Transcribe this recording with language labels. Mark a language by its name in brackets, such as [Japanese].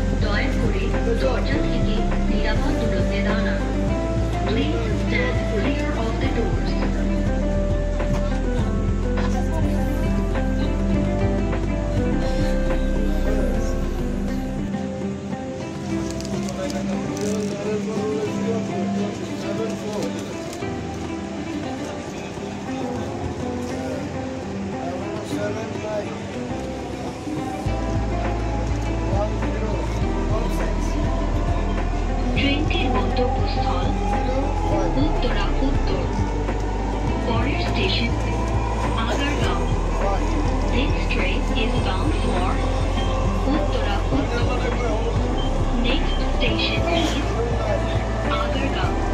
[Bangla] দয়া করে দরজা থেকে নিরাপদ দূরত্বে দাঁড়ান। [English] Please stand clear of the doors. [Bangla] ট্রেনটির গন্তব্যস্থল উত্তরা উত্তর। পরের station Agargaon. [English] This train is bound for Uttara Uttar. Next station is Agargaon.